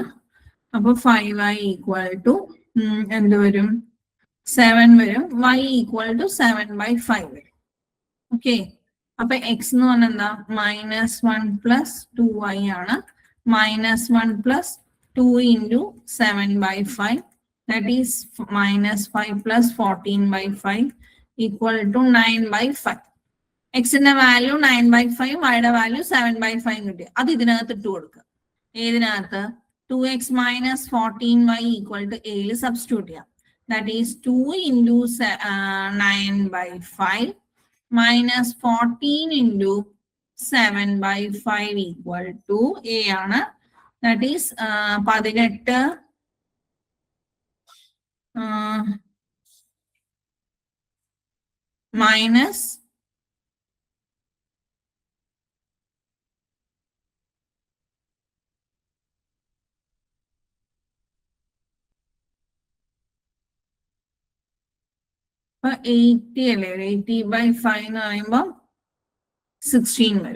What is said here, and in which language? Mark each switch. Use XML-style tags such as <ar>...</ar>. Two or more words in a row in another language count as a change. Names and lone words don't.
<ml>അപ്പൊ 5y</ml> <en>equal to</en> <ml>എന്ത് വരും? 7 വരും. y</ml> <en>equal to</en> <ml>7/5 വരും. ഓക്കെ, അപ്പൊ എക്സ് എന്ന് പറഞ്ഞാൽ എന്താ -1 + 2y ആണ്.</ml> <en>-1 + 2 × 7/5 that is -5 + 14/5 = 9/5.</en> <ml>എക്സിന്റെ വാല്യൂ 9/5, വൈയുടെ വാല്യൂ 7/5 കിട്ടി. അത് ഇതിനകത്ത് ഇട്ട് കൊടുക്കുക. ഏതിനകത്ത് 2x - 14y = a സബ്സ്റ്റിറ്റ്യൂട്ട് ചെയ്യാം.</ml> <en>that is 2 × 9/5 - 14 × 7/5 = a ആണ്. that is</en> <ml>18 minus 80 അല്ലേ, 80/5 എന്ന് പറയുമ്പോൾ 16 വരും.</ml>